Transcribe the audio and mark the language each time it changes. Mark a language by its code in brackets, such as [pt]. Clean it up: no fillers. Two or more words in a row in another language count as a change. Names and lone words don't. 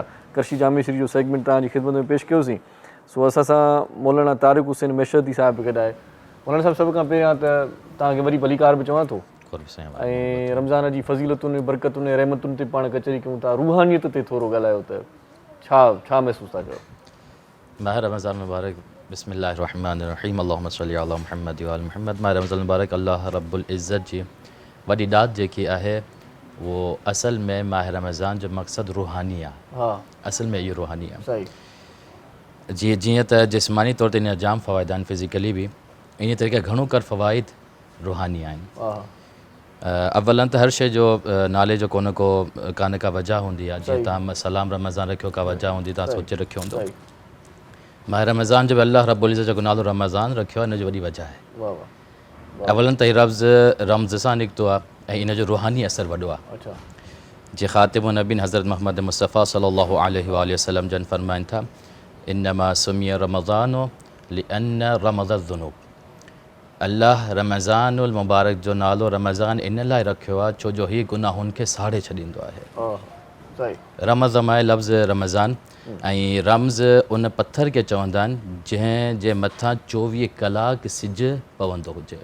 [sd] करशी जामेश्वरी जो सेगमेंट तव्हांजी ख़िदमत में पेश कयोसीं। सो असां सां मौलाना तारिक हुसैन मेशरदी साहिब गॾाए। मौलाना साहिब, सभ खां पहिरियां त तव्हांखे वरी भलीकार बि चवां थो ऐं रमज़ान जी फज़ीलतुनि बरकतुनि रहमतुनि ते पाण कचहरी कयूं था, रूहानियत ते थोरो ॻाल्हायो त छा महसूस था कयो? माह रमज़ान मुबारक, [ar] بسم الله الرحمن الرحيم، اللهم صل على محمد وآل محمد. [sd] माह रमज़ान मुबारक। अल्लाह रब्बुल इज़्ज़त जी वॾी दात जेकी आहे वो असल में माह रमज़ान जो मक़सदु रूहानी आहे। हा, असल में इहो रूहानी आहे। सही। जीअं त जिस्मानी तौर ते इन जा जाम फ़वाइद आहिनि, फिज़िकली बि, इन तरीक़े घणो कर फ़वाइद रूहानी आहिनि। अवलन त हर शइ जो नाले जो को न को का न का वजह हूंदी आहे। जीअं तव्हां सलाम रमज़ान रखियो, का वजह हूंदी, तव्हां सोचे रखियो हूंदो। माह रमज़ान जो अल्लाह रब्बुल इज़्ज़त जो नालो रमज़ान रखियो आहे, इन जो वॾी वजह आहे। अवलन त हीउ लफ़्ज़ रम्ज़ सां निकितो आहे ऐं इन जो रूहानी असरु वॾो आहे। जीअं ख़ातिमुन नबीन हज़रत मुहम्मद मुस्तफ़ा [ar] صلى الله عليه وسلم [sd] जन फरमाइनि था, [ar] إنما سمي رمضان لأن رمض الذنوب. [sd] अल्लाह रमज़ानुल मुबारक जो नालो रमज़ान इन लाइ रखियो आहे छो जो हीउ गुनाहुनि खे साड़े छॾींदो आहे। रमज़ माए लफ़्ज़ रमज़ान ऐं रम्ज़ उन पथर खे चवंदा आहिनि जंहिं जे मथां 24 कलाक सिजु पवंदो हुजे।